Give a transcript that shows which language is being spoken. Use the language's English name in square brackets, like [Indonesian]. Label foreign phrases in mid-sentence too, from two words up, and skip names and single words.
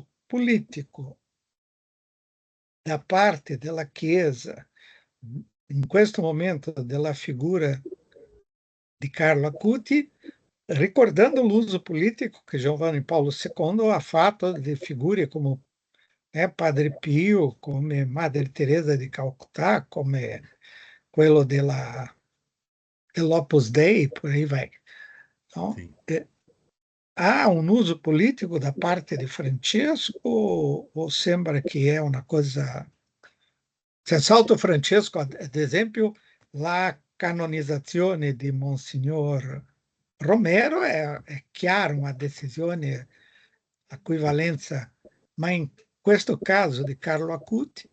[Italian] politico da parte della Chiesa in questo momento della figura di Carlo Acuti, ricordando l'uso politico che Giovanni Paolo II ha fatto di figure come Padre Pio, come Madre Teresa di Calcutà, come quello dell'Opus Dei, [Portuguese] por aí vai. No? [Italian] Sì. Ha un uso politico da parte di Francesco o sembra che è una cosa... Senz'altro Francesco, ad esempio, la canonizzazione di Monsignor Romero è chiaro una decisione a cui valenza, ma in questo caso di Carlo Acuti.